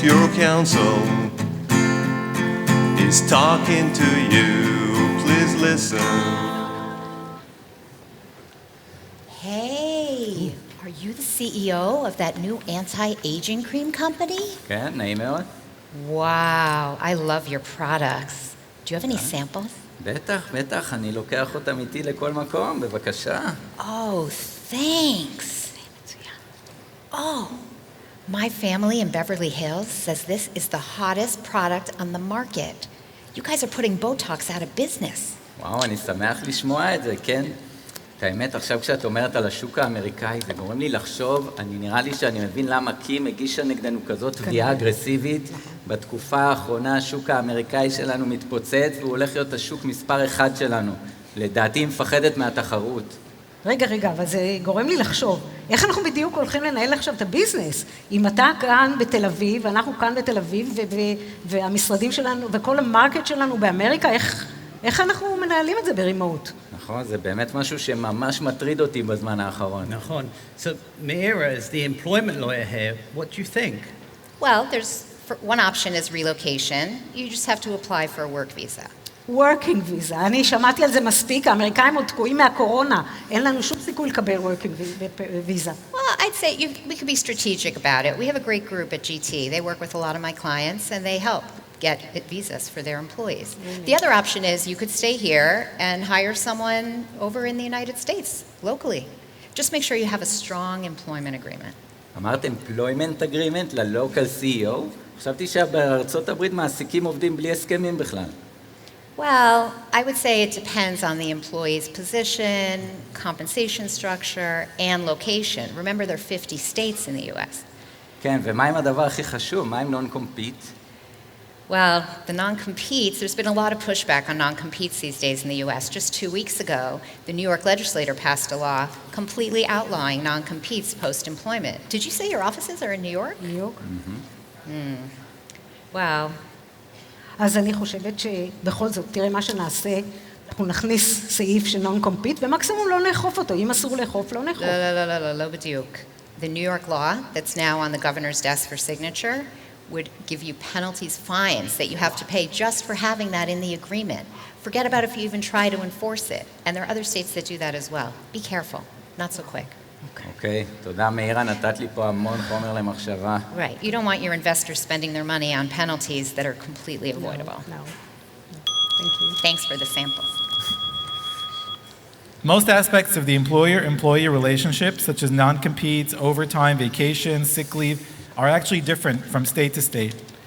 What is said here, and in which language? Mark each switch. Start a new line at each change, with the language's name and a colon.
English: Your counsel is talking to you. Please listen. Hey, are you the CEO of that new anti-aging cream company?
Hebrew: כן, נעים מאוד.
English: Wow, I love your products. Do you have any samples?
Hebrew: בטח, אני לוקח אותם איתי לכל מקום, בבקשה.
English: Oh, thanks. Oh, my family in Beverly Hills says this is the hottest product on the market. You guys are putting Botox out of business.
Hebrew: וואו, אני שמח לשמוע את זה, כן? את האמת, עכשיו כשאת אומרת על השוק האמריקאי, זה גורם לי לחשוב, נראה לי שאני מבין למה קים הגישה נגדנו כזאת תביעה אגרסיבית. בתקופה האחרונה השוק האמריקאי שלנו מתפוצץ, והוא הולך להיות השוק מספר 1 שלנו. לדעתי היא מפחדת מהתחרות. רגע, אבל זה גורם לי לחשוב, איך אנחנו בדיוק הולכים לנהל עכשיו את הביזנס? אם אתה כאן בתל אביב, ואנחנו כאן בתל אביב, והמשרדים שלנו, וכל המרקט שלנו באמריקה, איך אנחנו מנהלים את זה ברימוט? נכון, זה באמת משהו שממש מטריד אותי בזמן האחרון. נכון.
English: So, Meira, as the employment lawyer here, what do you think? Well, one option is relocation. You just have to apply for a work visa. working visa.
Hebrew: אני שמעתי על זה מספיק, האמריקאים עוד תקועים מהקורונה. אין לנו שום סיכוי לקבל
English: working visa. Well, I'd say we could be strategic about it. We have a great group at GT. They work with a lot of my clients and they help get visas for their employees. The other option is you could stay here and hire someone over in the United States, locally. Just make sure you have a strong employment agreement.
Hebrew: אמרת
English: employment agreement ל-local CEO?
Hebrew: חשבתי שבארצות הברית מעסיקים עובדים בלי הסכמים בכלל.
English: Well, I would say it depends on the employee's position, compensation structure, and location. Remember, there are 50 states in the U.S.
Hebrew: כן, ומה עם הדבר הכי חשוב? מה עם
English: non-compete? Well, the non-competes, there's been a lot of pushback on non-competes these days in the U.S. Just 2 weeks ago, the New York legislature passed a law completely outlawing non-competes post-employment. Did you say your offices are in New York? New York. Wow.
Hebrew: אז אני חושבת שבכל זאת, תראה מה שנעשה, אנחנו נכניס סעיף של
English: non-compete,
Hebrew: ומקסימום לא נאכוף אותו. אם אסור לאכוף, לא נאכוף. לא בדיוק.
English: The New York law that's now on the governor's desk for signature would give you penalties, fines that you have to pay just for having that in the agreement. Forget about if you even try to enforce it. And there are other states that do that as well. Be careful. Not so quick.
Hebrew: אוקיי, תודה מאירה, נתת לי פה המון חומר למחשבה.
English: Right. You don't want your investors spending their money on penalties that are completely avoidable. No. Thank you. Thanks for the samples. Most aspects of the employer-employee relationship, such as non-competes, overtime, vacation, sick leave, are actually different from state to state.